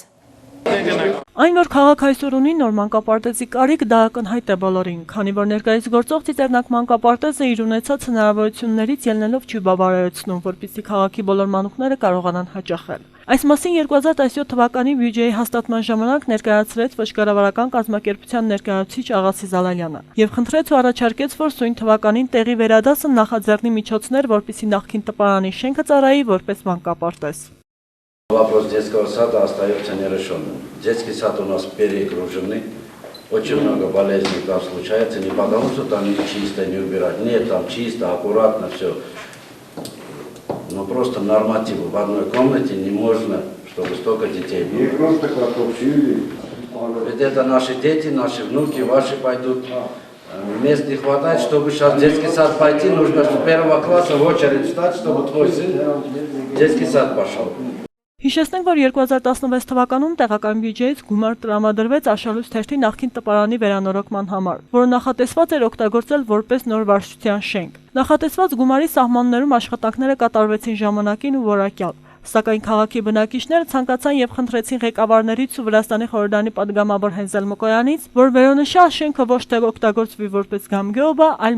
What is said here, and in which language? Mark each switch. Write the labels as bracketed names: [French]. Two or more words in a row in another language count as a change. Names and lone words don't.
[Armenian] Այն, որ քաղաք այսօր ունի նոր մանկապարտեզի կարիք, դա ակնհայտ է բոլորին, քանի որ ներկայիս գործող Ծիծեռնակ մանկապարտեզը իր ունեցած հնարավորություններից ելնելով չի բավարարեցնում, որպեսզի քաղաքի բոլոր մանուկները կարողանան հաճախել։ Այս մասին 2017 թվականի բյուջեի հաստատման ժամանակ ներկայացրեց Վճռավարական կազմակերպության ներկայացուցիչ Աղասի Զալալյանը եւ խնդրեց ու առաջարկեց, որ սույն թվականին տեղի վերադասը նախաձեռնի միջոցներ, որպեսզի նախկին տպարանի шенքը ծառայի որպես мանկապարտեզ։ [Russian] Вопрос детского сада остается нерешенным. Детский сад у нас перегруженный, очень много болезней там случается, не потому что там не чисто, не убирать, нет, там чисто, аккуратно все. просто нормативы. В одной комнате не можно, чтобы столько детей было. Ведь это наши дети, наши внуки, ваши пойдут. Мест не хватает, чтобы сейчас в детский сад пойти, нужно с 1 класса в очередь встать, чтобы твой сын в детский сад пошел. [Armenian] Հիշեցնենք, որ 2016 թվականում տեղական բյուջեից գումար տրամադրվեց Աշխալույս թերթի նախկին տպարանի վերանորոգման համար, որը նախատեսված էր օգտագործել որպես նոր վարչության շենք։ Նախատեսված գումարի սահմաններում աշխատանքները կատարվեցին ժամանակին ու որակյալ, սակայն քաղաքի բնակիչները ցանկացան եւ խնդրեցին ղեկավարներից ու Վրաստանի խորհրդանի падգամավոր Հենզել Մկոյանից, որ վերոնշյալ շենքը ոչ թե օգտագործվի որպես գամգեոբա, այլ